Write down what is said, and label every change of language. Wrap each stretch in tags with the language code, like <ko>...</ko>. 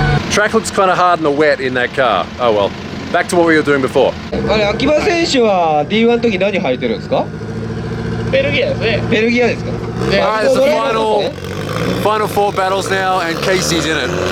<en>Track looks kind of hard in the wet in that car. Oh well. Back to what we were doing before.</en> <ja>秋葉選手は D1 の時何履いてるんですか？ベルギアですね。ベルギアですか？</ja> <en>Alright, it's the final four battles now, and Casey's in it.</en>